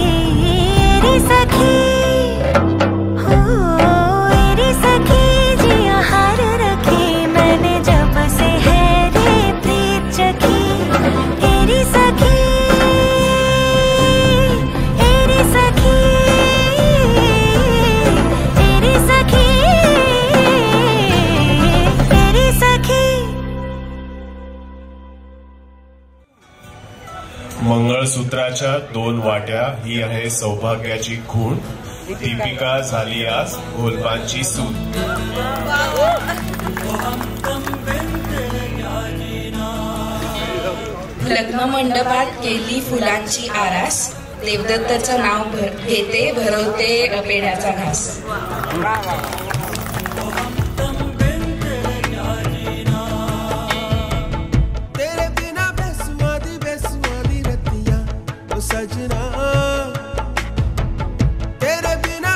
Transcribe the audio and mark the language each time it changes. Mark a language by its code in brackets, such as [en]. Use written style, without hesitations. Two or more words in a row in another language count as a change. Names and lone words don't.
[hi] एरी सखी, हो एरी सखी जिया हार रखी मैंने जब से है रे प्रीत चखी। एरी सखी, एरी सखी, एरी सखी, एरी सखी। [mr] मंगळसूत्राच्या 2 वाट्या ही आहे सौभाग्याची खूण। दीपिका झाली आज गोलपानची सून। लग्न मंडपात केली फुलांची आरास, देवदत्तचं नाव घेते भरवते पेढ्याचा घास। [hi] तेरे बिना बेसुआदी रतिया ओ सजना, तेरे